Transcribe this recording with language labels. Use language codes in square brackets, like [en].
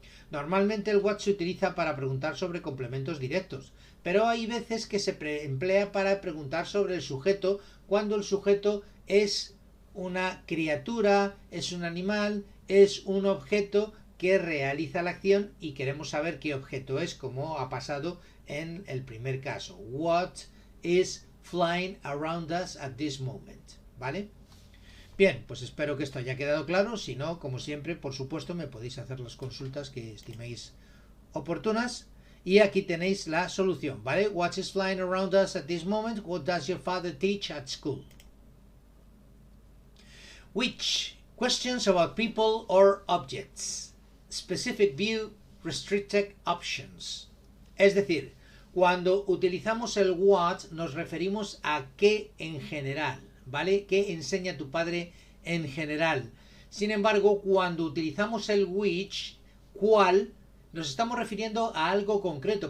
[es] Normalmente el what se utiliza para preguntar sobre complementos directos, pero hay veces que se emplea para preguntar sobre el sujeto, cuando el sujeto es una criatura, es un animal, es un objeto que realiza la acción y queremos saber qué objeto es, como ha pasado en el primer caso. [en] What is flying around us at this moment? [es] ¿Vale? Bien, pues espero que esto haya quedado claro. Si no, como siempre, por supuesto, me podéis hacer las consultas que estiméis oportunas. Y aquí tenéis la solución, ¿vale? [en] What is flying around us at this moment? What does your father teach at school? Which? Questions about people or objects. Specific view, restricted options. [es] Es decir, cuando utilizamos el what nos referimos a qué en general, ¿vale? ¿Qué enseña tu padre en general? Sin embargo, cuando utilizamos el which, cuál, nos estamos refiriendo a algo concreto.